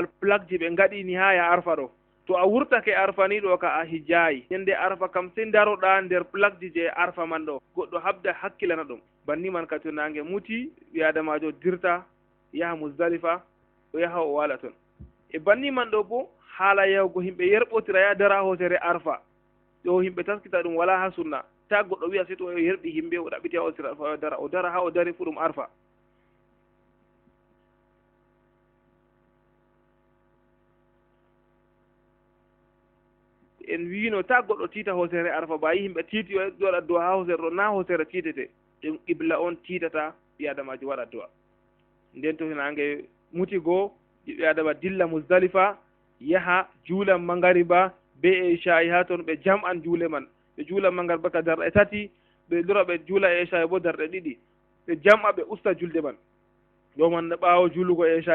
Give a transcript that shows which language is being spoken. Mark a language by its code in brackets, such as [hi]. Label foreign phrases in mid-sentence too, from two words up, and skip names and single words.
[ff] plaque ji ɓe gaɗini ha ya arfa ɗo to a wurtake arfa ni ɗo ka a hijjayi ñande arfa kam sey daroɗa nder plaque ji je arfa man ɗo goɗɗo habda hakkilana ɗum banni man kadi to nange muti ɓi adamajo dirta yaha musdalifa o yaha o wala toon e banni man ɗo bo haala yahugo yimɓe yerɓotira ya dara hosere arfa ɗo yimɓe taskita ɗum wala ha sunna ta goɗɗo wiya sey to o yerɓi yimɓe o ɗaɓɓiti ha hosere arfa o dara ha o dari fu ɗum arfa en wino ta goɗɗo tiita hosere arfa ba yi yimɓe tiiti waɗa du'a ha hosere ɗo na hosere tiitete ɗum qibla on tiitata ɓi adamajo waɗa du'a nden to nange muti goo ɓiɓɓe adama dilla musdalifa yaha juula mangariba be isha'i ha toon ɓe jam an juule man ɓe juula mangariba ka darɗe tati ɓe lora ɓe juula isha'i bo darɗe ɗiɗi ɓe jam'a ɓe usta julde man ɗo man ɓaawo juulugo isha'i